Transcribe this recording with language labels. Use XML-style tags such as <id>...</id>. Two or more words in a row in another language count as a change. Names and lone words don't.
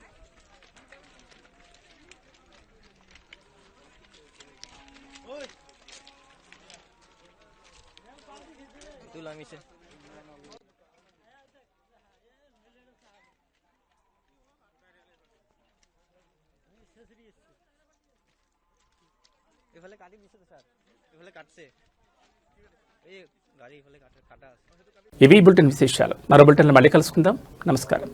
<as>ওই এইটো নামিছে এফালে কাটি দিছে তো স্যার এফালে কাটছে এই গাড়ি এফালে কাটা আছে</as> <te>ఇవి బులెటిన్ విశేషాలు. మరో బులెటిన్లో మళ్ళీ కలుసుకుందాం. నమస్కారం.</te>